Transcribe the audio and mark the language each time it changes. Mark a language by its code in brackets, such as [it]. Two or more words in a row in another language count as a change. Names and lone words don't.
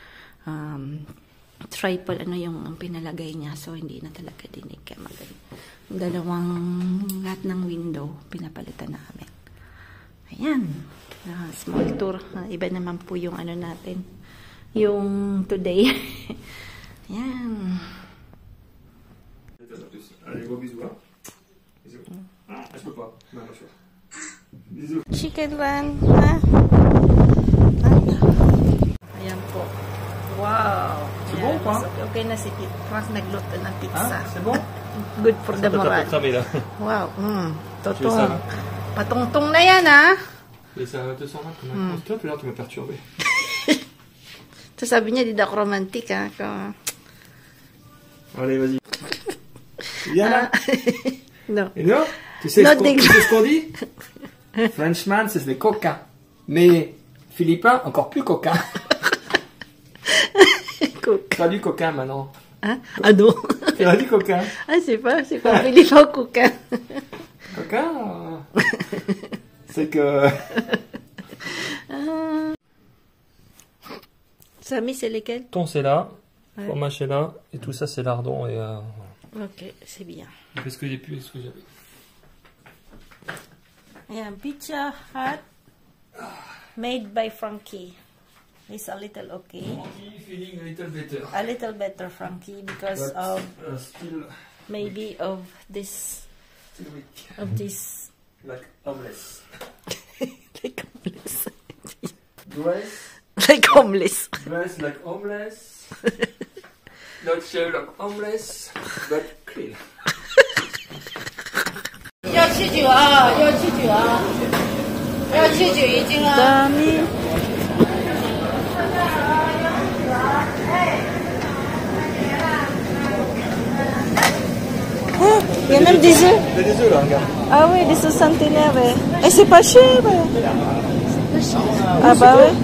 [tl] Triple yung pinalagay niya, so hindi na talaga dinig. Kaya magaling. Dalawang lahat ng window pinapalitan namin. Ayan, [en] small tour. [tl] Iba naman po yung natin, yung today. Ayan. [fr] Allez, gros bisous, hein. Bisous. Je peux pas. Non, pas sûr. Bisous. [en] Chicken run. [tl] Ayan po. Wow. [fr] C'est bon ou pas? [tl] Okay na si Frank nagluto ng pizza. [fr] C'est bon? [en] Good for the moral. [fr] Ça, là. [tl] Wow. Totoo. Patungtong na yan, ha? [fr] Et ça te sent mal comme un stop, là tu m'as perturbé. [tl] So, sabi niya, di daw ako romantic, ha? [fr] Allez, vas-y. Viens là. Non. Et non, tu sais ce qu'on dit? Frenchman, c'est des coquins. Mais Philippin, encore plus coquin. Traduis coquin maintenant. Hein? Ah non. Traduis coquin. Ah, c'est pas Philippin coquin. Coquin, c'est que... Samy, c'est lesquels? Ton c'est là, ouais. Fromage c'est là, et tout ça c'est lardon. Et ok, c'est bien. Qu'est-ce que j'ai pu, qu'est-ce que j'avais? [tl] Ayan, [en] Pizza Hut made by Frankie. It's a little okay. Frankie feeling a little better. A little better, Frankie, because but, of still maybe of this weak. of this Like homeless. like homeless. Dress. Like homeless. Dress like homeless. Not sure like homeless, but clean. [zh] 要吃酒啊，要吃酒啊，要吃酒一斤啊。 [tl] Dami. [fr] Oh, il y a même des œufs. Il y a des œufs là, regarde. Ah oui, des sauces centenaires. Et c'est pas cher. Ah bah oui.